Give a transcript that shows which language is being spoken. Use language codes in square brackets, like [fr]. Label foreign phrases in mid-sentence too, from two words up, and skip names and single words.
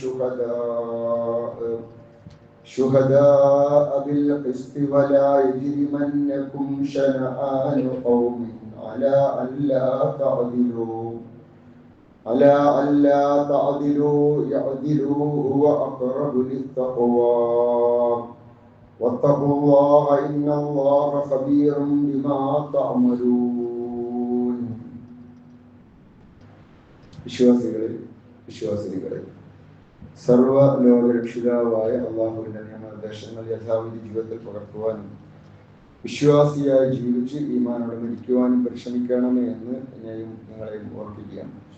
[ar] شهداء بالقسط ولا يجرمنكم شنآن قوم على ألا تعدلوا يعدلوا هو أقرب للتقوى واتقوا الله إن الله خبير بما تعملون. [ml] വിശ്വാസികളെ സർവ ലോകരക്ഷിതാവായ അള്ളാഹുവിന്റെ നിയമനിർദ്ദേശങ്ങൾ യഥാവിധി ജീവിതത്തിൽ പകർത്തുവാനും വിശ്വാസിയായി ജീവിച്ച് ഈമാനോടെ മരിക്കുവാനും പരിശ്രമിക്കണമേ എന്ന് എന്നെയും നിങ്ങളെയും ഓർപ്പിക്കുകയാണ്.